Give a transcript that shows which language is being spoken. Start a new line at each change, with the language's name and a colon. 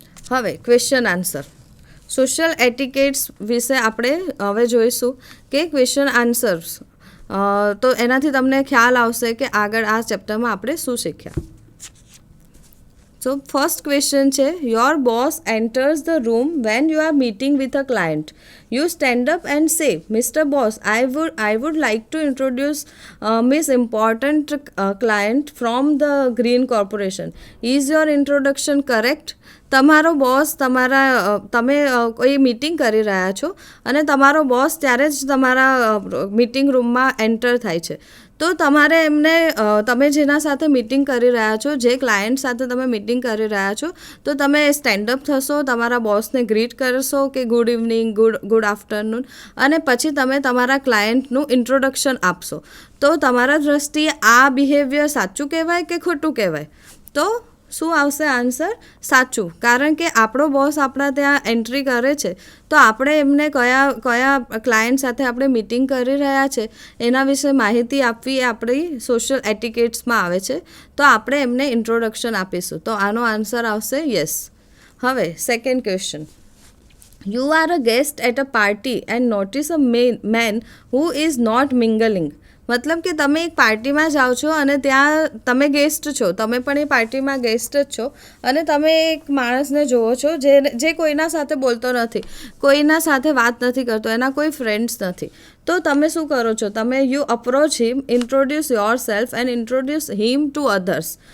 Gujarati: હવે question answer. Social etiquettes વિશે આપણે હવે જોઈશું કે ક્વેશ્ચન આન્સર્સ. તો એનાથી તમને ખ્યાલ આવશે કે આગળ આ ચેપ્ટરમાં આપણે શું શીખ્યા.
English: So first question છે, your boss enters the room when you are meeting with a client. You stand up and say, Mr. Boss, I would like to introduce Miss Important client from the Green Corporation. Is your introduction correct?
Gujarati: તમારો boss તમે કોઈ meeting કરી રહ્યા છો અને તમારો boss ત્યારે જ તમારા મીટિંગ રૂમમાં એન્ટર થાય છે. તો તમારે એમને તમે જેના સાથે મીટિંગ કરી રહ્યા છો, જે ક્લાયન્ટ સાથે તમે મીટિંગ કરી રહ્યા છો, તો તમે સ્ટેન્ડઅપ થશો, તમારા બોસને ગ્રીટ કરશો કે
English: good evening, good afternoon,
Gujarati: અને પછી તમે તમારા ક્લાયન્ટનું ઇન્ટ્રોડક્શન આપશો. તો તમારા દ્રષ્ટિએ આ બિહેવિયર સાચું કહેવાય કે ખોટું કહેવાય? તો શું આવશે આન્સર? સાચું. કારણ કે આપણો બોસ આપણા ત્યાં એન્ટ્રી કરે છે તો આપણે એમને કયા ક્લાયન્ટ સાથે આપણે મીટિંગ કરી રહ્યા છે એના વિશે માહિતી આપવી એ આપણી સોશિયલ એટિકેટ્સમાં આવે છે. તો આપણે એમને ઇન્ટ્રોડક્શન આપીશું. તો આનો આન્સર આવશે યસ. હવે second question.
English: You are a guest at a party and notice a man who is not mingling.
Gujarati: મતલબ કે તમે એક પાર્ટીમાં જાઓ છો અને ત્યાં તમે ગેસ્ટ છો, તમે પણ એ પાર્ટીમાં ગેસ્ટ જ છો અને તમે એક માણસને જુઓ છો જે કોઈના સાથે બોલતો નથી, કોઈના સાથે વાત નથી કરતો, એના કોઈ ફ્રેન્ડ્સ નથી. તો તમે શું કરો છો? તમે
English: You approach him, introduce yourself and introduce him to others.